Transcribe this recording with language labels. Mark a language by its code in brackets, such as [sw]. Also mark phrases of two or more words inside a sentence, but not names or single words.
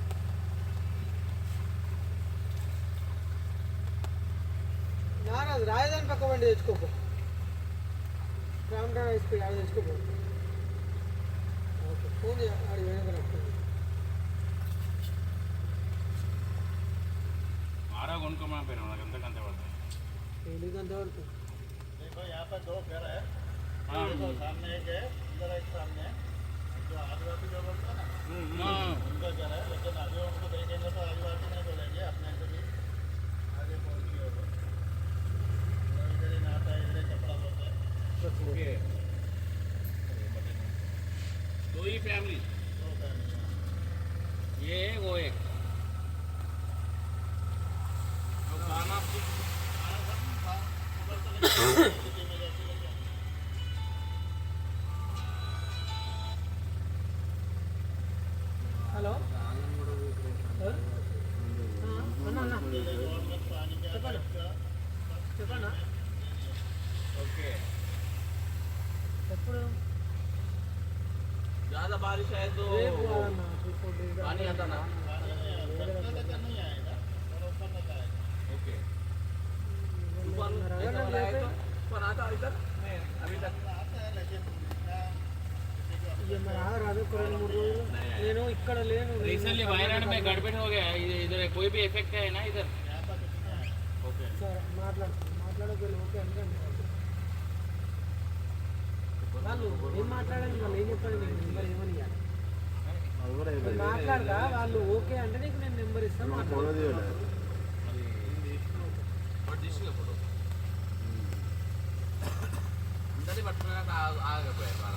[te] రాజధాని పక్క బండి తెచ్చుకోపో. క్రాంప్టన్ హై స్పీడ్ అది తెచ్చుకోపో. ఓకే ఫోన్ ఆడి వెనక ఆరా కొనుక్కోమని పోయినా నాకు ఎంతకంత పడతాయి. ఎంత వరకు? [hi] यहाँ पर 2 घर है, सामने एक है, इधर एक सामने जो आदिवासी लोग होते हैं ना उनका घर है, लेकिन अभी उनको देखेंगे तो आदिवासी नहीं बोलेंगे, अपने से भी आगे पहुँच गए हो. इधर ही नहाता है, इधर ही कपड़ा धोता है. ओके 2 ही फैमिली. ये वो एक खाना [te] హలో చెప్పండి. ओके ఎప్పుడు [hi] ज़्यादा बारिश है तो पानी आता ना. ओके तूफान ऐसा वाला है तो तूफान आता है इधर अभी तक. [te] నేను ఇక్కడ లేను. [hi] रिसेंटली वायनाड में गड़बड़ हो गया है. इधर कोई भी इफेक्ट है ना इधर. ओके [te] సరే మాట్లాడగలి. ఓకే అంటే వాళ్ళు ఏం మాట్లాడాలి? వాళ్ళు ఏం చెప్పాలి? నీకు నెంబర్ ఏమని ఇవ్వాలి? మాట్లాడదా వాళ్ళు ఓకే అంటే నీకు నేను నెంబర్ ఇస్తాను. అందరి పట్టుకున్నాక ఆగపోయారు.